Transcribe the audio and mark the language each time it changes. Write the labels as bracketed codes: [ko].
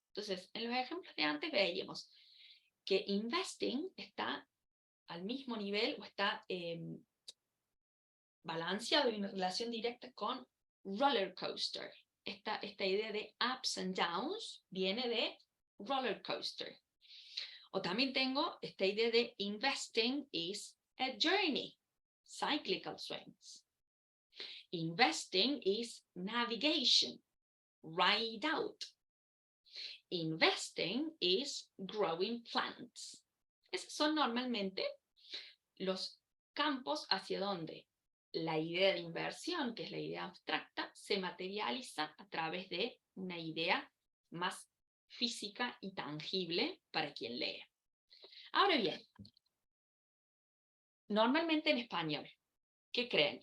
[es] Entonces, en los ejemplos de antes veíamos que investing está al mismo nivel o está balanceado en relación directa con roller coaster. Esta idea de [en] ups and downs [es] viene de roller coaster. O también tengo esta idea de [en] investing is a journey, cyclical swings. Investing is navigation, ride out. Investing is growing plants. [es] Esos son normalmente los campos hacia donde la idea de inversión, que es la idea abstracta, se materializa a través de una idea más física y tangible para quien lee. Ahora bien, normalmente en español, ¿qué creen?